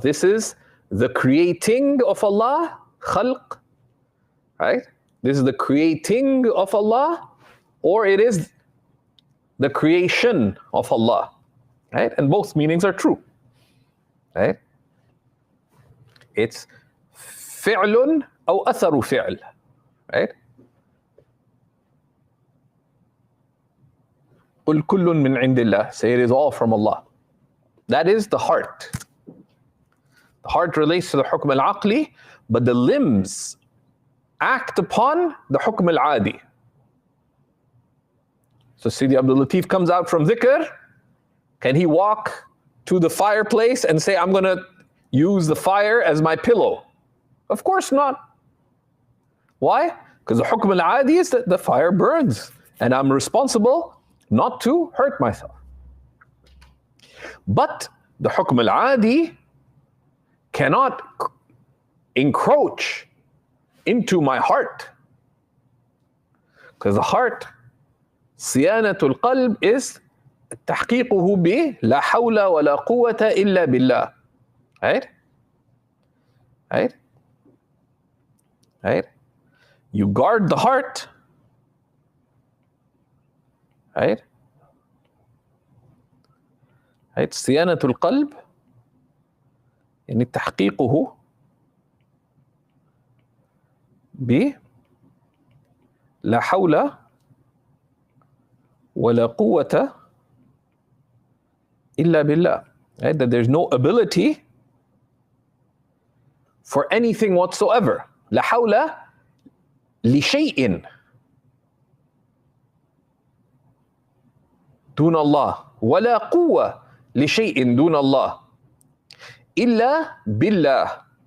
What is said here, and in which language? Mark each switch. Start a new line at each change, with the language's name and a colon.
English: This is the creating of Allah.
Arabic: خلق. Right?
English: This is the creating of Allah, or it is the creation of Allah. Right? And both meanings are true. Right?
Arabic: It's فعل أو أثر فعل.
English: Right?
Arabic: قل كل من عند الله.
English: Say it is all from Allah. That is the heart. The heart relates to the hukm al-aqli, but the limbs act upon the hukm al-adi. So Sidi Abdul Latif comes out from dhikr. Can he walk to the fireplace and say, I'm going to use the fire as my pillow? Of course not. Why? Because the hukm al-adi is that the fire burns, and I'm responsible not to hurt myself. But the hukm al-adi cannot encroach into my heart. Because the heart, siyanatul qalb, is
Arabic: تحقيقه ب لا حول ولا قوة إلا بالله.
English: Right? Right? Right? You guard the heart. Right? Right?
Arabic: صيانة القلب يعني تحقيقه ب لا حول ولا قوة إلا بالله.
English: Right? That there's no ability for anything whatsoever.
Arabic: لا حول لشيء دون الله ولا قوة لشيء دون الله إلا بالله.